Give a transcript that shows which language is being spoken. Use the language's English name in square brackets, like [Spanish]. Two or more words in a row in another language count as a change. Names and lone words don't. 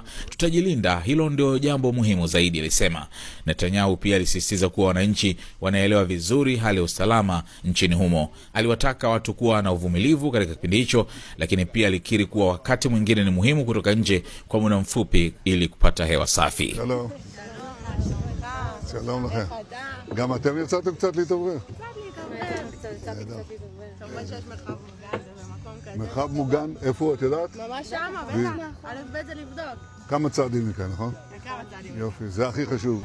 [Swahili] Tutajilinda, hilo ndio jambo muhimu zaidi, alisema. Netanyahu pia alisisitiza kuwa wananchi wanaelewa vizuri hali ya usalama nchini humo. Aliwataka watu kuwa na uvumilivu katika kipindi hicho, lakini pia alikiri kuwa wakati mwingine ni muhimu kutoka nje kwa muda mfupi ili kupata hewa safi. [English] Hello. [Hebrew] שלום לכם. גם אתם יצאתם קצת להתעורר? קצת להתעורר. כמובן שיש מרחב מוגן במקום כזה. מרחב מוגן? איפה את יודעת? ממש שם, בטח. א' ב' זה לבדוק. כמה צעדים מכאן, נכון? כמה צעדים. יופי, זה הכי חשוב.